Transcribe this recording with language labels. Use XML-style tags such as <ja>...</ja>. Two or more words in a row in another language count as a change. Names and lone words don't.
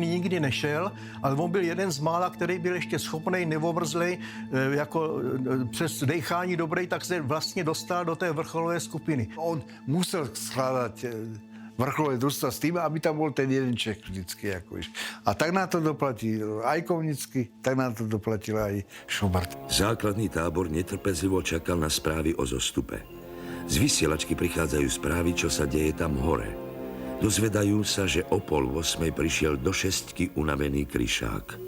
<cs>nikdy nešel, ale on byl jeden z mála, který byl ještě schopnej, neomrzlej, jako přes dechání dobrý, tak se vlastně dostal do té vrcholové skupiny.</cs> <sk>On musel skládat vrcholové družstva s tým, aby tam bol ten jeden Čech vždycky. A tak na to doplatil aj Kovnický, tak na to doplatil aj Schubert. Základný tábor netrpezlivo čakal na správy o zostupe. Z vysielačky prichádzajú správy, čo sa deje tam hore. Dozvedajú sa, že o 7:30 prišiel do 6 unavený kryšák.</sk>